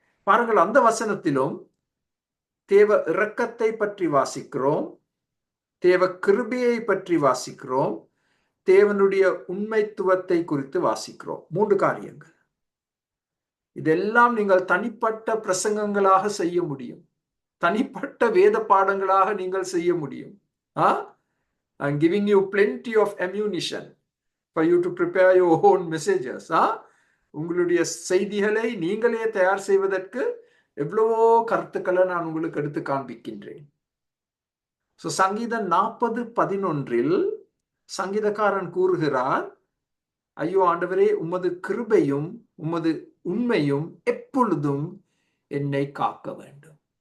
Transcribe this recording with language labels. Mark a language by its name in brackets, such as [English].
[Tamil] பாருங்கள், அந்த வசனத்திலும் தேவ இரக்கத்தை பற்றி வாசிக்கிறோம், தேவ கிருபையை பற்றி வாசிக்கிறோம், தேவனுடைய உண்மைத்துவத்தை குறித்து வாசிக்கிறோம். 3 காரியங்கள். இதெல்லாம் நீங்கள் தனிப்பட்ட பிரசங்கங்களாக செய்ய முடியும், தனிப்பட்ட வேத பாடங்களாக நீங்கள் செய்ய முடியும். [English] I'm giving you plenty of ammunition for you to prepare your own messages. [Tamil] உங்களுடைய செய்திகளை நீங்களே தயார் செய்வதற்கு எவ்வளவோ கருத்துக்களை நான் உங்களுக்கு எடுத்து காண்பிக்கின்றேன். சங்கீதம் 40:11 சங்கீதக்காரன் கூறுகிறார், ஐயோ ஆண்டவரே, உமது கிருபையும் உமது உண்மையும் எப்பொழுதும் என்னை காக்க வேண்டும்.